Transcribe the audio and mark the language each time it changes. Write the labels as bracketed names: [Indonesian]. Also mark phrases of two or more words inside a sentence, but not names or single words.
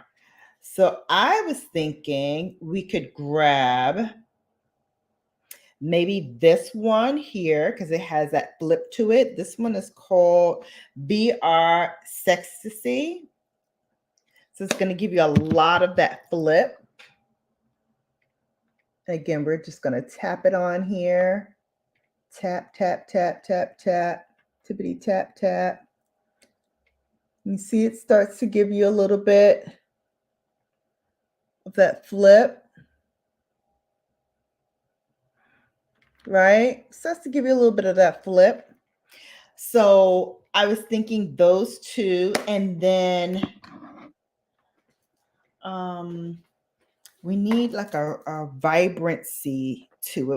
[English] So I was thinking we could grab maybe this one here, because it has that flip to it. This one is called BR Sexy. So it's going to give you a lot of that flip. Again, we're just going to tap it on here. Tap, tap, tap, tap, tap. Tippity tap, tap. You see it starts to give you a little bit of that flip. Right? Starts to give you a little bit of that flip. So I was thinking those two, and then We need like a vibrancy to it.